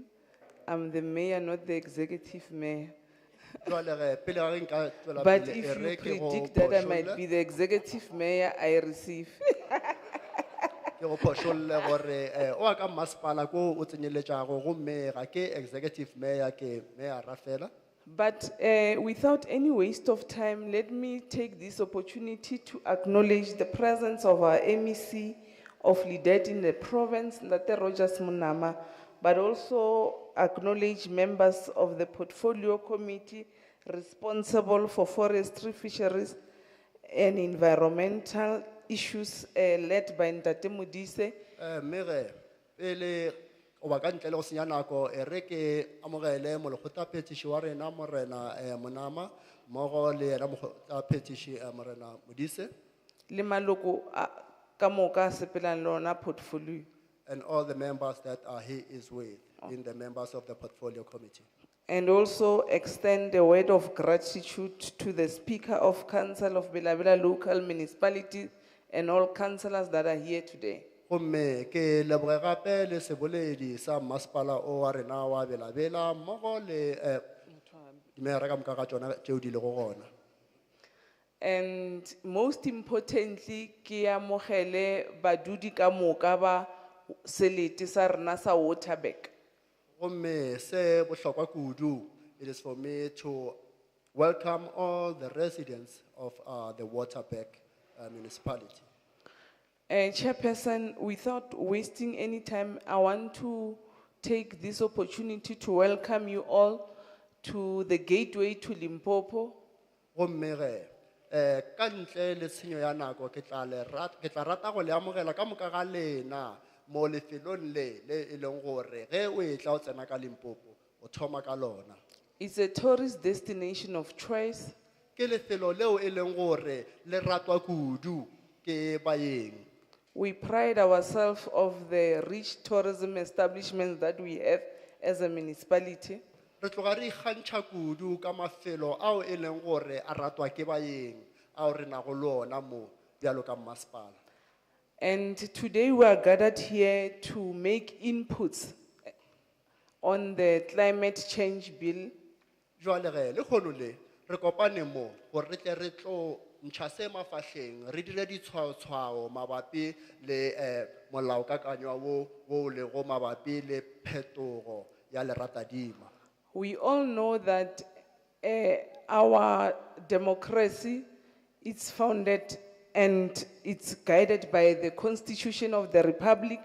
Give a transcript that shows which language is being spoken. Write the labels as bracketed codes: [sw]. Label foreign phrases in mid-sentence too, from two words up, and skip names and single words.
[en] I'm the mayor, not the executive mayor. [nso] Jwale ge pele ga re nka tswela [en] But [nso] pele, [en] if [nso] e re [en] you [nso] ke go [en] predict that I [nso] phošolle- [en] might be the executive mayor, I receive. [nso] ke go phošolle gore o a ka masepala ko o tsenyeletšago gomme ga ke [en] executive mayor [nso] ke mayora fela. [en] But without any waste of time, let me take this opportunity to acknowledge the presence of our MEC of Lidet in the province, Ntate Rogers Munama, but also acknowledge members of the Portfolio Committee responsible for Forestry, Fisheries, and Environmental issues led by Ntate Modise. [nso] Mme ge pele o ba ka ntle le go senya nako e re ke amogele molekgotlaphethiši wa rena morena Monama mmogo le yena mokgotlaphethiši morena Modise Le maloko ka moka a sepelang le ona portfolio. [en] and all the members that he is with in the members of the Portfolio Committee. And also extend a word of gratitude to the Speaker of Council of Bela Local Municipality and all councillors that are here today. [nso] Gomme ke leboge gape le seboledi sa masepala o wa rena wa Bela mmogo le dimera ka moka ga tsona tšeo di lego gona. [en] And most importantly, [nso] ke amogele badudi ka moka ba selete sa rena sa Waterberg. Gomme se bohlokwa kudu, [en] it is for me to welcome all the residents of the Waterberg municipality. Chairperson, without wasting any time, I want to take this opportunity to welcome you all to the gateway to Limpopo. [nso] Gomme ge ka ntle le tshenyo ya nako ke tla rata go le amogela ka moka ga lena mo lefelong le e leng gore ge o e tla o tsena ka Limpopo o thoma ka lona. [en] It's a tourist destination of choice. [nso] Ke lefelo leo e leng gore le ratwa kudu ke baeng. [en] We pride ourselves of the rich tourism establishments that we have as a municipality. [nso] Re tloga re ikgantšha kudu ka mafelo ao e leng gore a ratwa ke baeng ao re nago le ona mo bjalo ka masepala. [en] And today we are gathered here to make inputs on the climate change bill. [nso] Jwale ge le kgono le re kopane mo gore re tle re tlo ntšha se mafahleng re dire ditshwaotshwao mabapi le molaokakanywa wo lego mabapi le phetogo ya leratadima. [en] We all know that our democracy is founded and it's guided by the Constitution of the Republic.